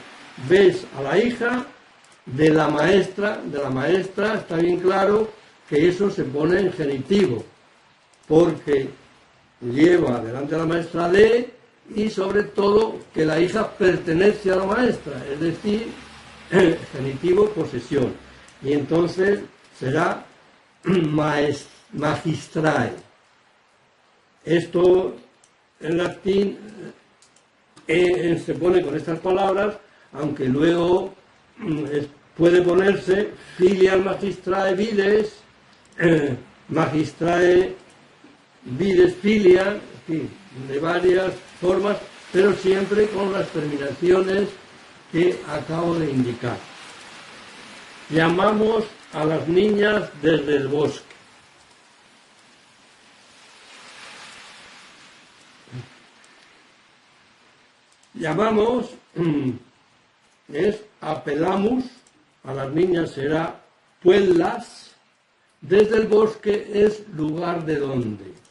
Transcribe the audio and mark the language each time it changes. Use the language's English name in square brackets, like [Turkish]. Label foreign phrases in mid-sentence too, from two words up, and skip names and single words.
[Spanish] Ves a la hija de la maestra, está bien claro que eso se pone en genitivo, porque lleva delante de la maestra de, y sobre todo que la hija pertenece a la maestra, es decir, genitivo posesión, y entonces será magistrae. Esto en latín se pone con estas palabras, aunque luego puede ponerse [Latin] filial magistrae vides, magistrae vides filia, [Spanish] en fin, de varias formas, pero siempre con las terminaciones que acabo de indicar. Llamamos a las niñas desde el bosque. Llamamos, apelamos, a las niñas será puellas, desde el bosque es lugar de donde.